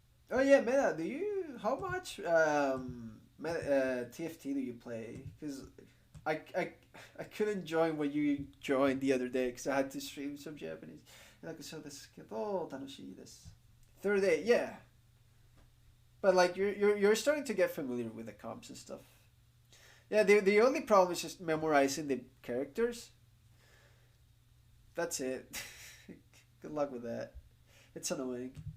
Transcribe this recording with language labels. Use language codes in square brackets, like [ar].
[en] Oh yeah, Meta. Do you how much TFT do you play? Because I I couldn't join when you joined the other day because I had to stream some Japanese. [ja] なんかそうですけど楽しいです。 [en] Third day, yeah. But like you're starting to get familiar with the comps and stuff. Yeah, the only problem is just memorizing the characters. That's it. Good luck with that. It's annoying.